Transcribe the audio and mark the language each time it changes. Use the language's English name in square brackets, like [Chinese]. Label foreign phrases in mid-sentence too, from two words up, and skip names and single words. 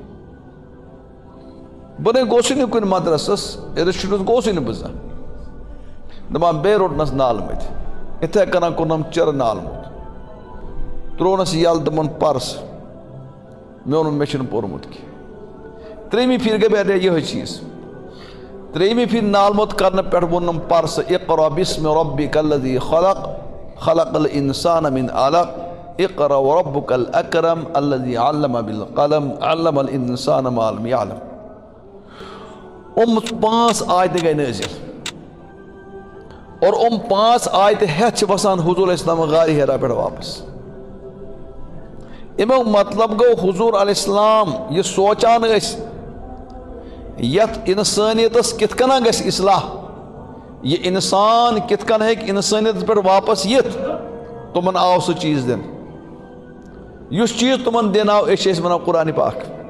[Kashmiri] بہٕ نَے گوٚژھُے نہٕ کُنہِ مدرسس اِنسٹِٹیوٗٹس گوٚژھُے نہٕ بہٕ زانٛہہ دپان بیٚیہِ روٚٹنس نالہٕ مٔتۍ یِتھے کٔنۍ کوٚرنم چِرٕ نالہٕ موت ترٛوونس یلہٕ دوٚپُن پرس مےٚ ووٚنُن مےٚ چھُنہٕ پوٚرمُت کینٛہہ ترٛیٚیمہِ پھِرِ گٔے مےٚ یِہوے چیٖز ترٛیٚیمہِ پھِرِ نالہٕ موت کرنہٕ پٮ۪ٹھ ووٚنُم پرسہٕ [Arabic] اقرأ بِسمِ ربِّکَ الذی خلق خلق الانسان من علق اقرأ وربک الاکرم الذی علم بالقلم علم الانسان ما لم يعلم [Kashmiri] 5 آیتہٕ گٔے نٲزِل اور 5 آیتہٕ ہٮ۪تھ چھِ وسان حضور [Arabic] علیہ السلام [Kashmiri] غارِ ہیرا پٮ۪ٹھ واپس امیُک مطلب گوٚو حضور [Arabic] علیہ السلام [Kashmiri] یہِ سونٛچان ٲسۍ یتھ انسٲنیتس کِتھ کٔنۍ گژھِ اصلاح یہ انسان کِتھ کٔنۍ ہیٚکہِ انسٲنیتس پٮ۪ٹھ واپس یِتھ تِمن آو سُہ چیٖز دِنہٕ یُس چیٖز تِمن دِنہٕ آو أسۍ چھِ ٲسۍ ونان قرآنِ پاک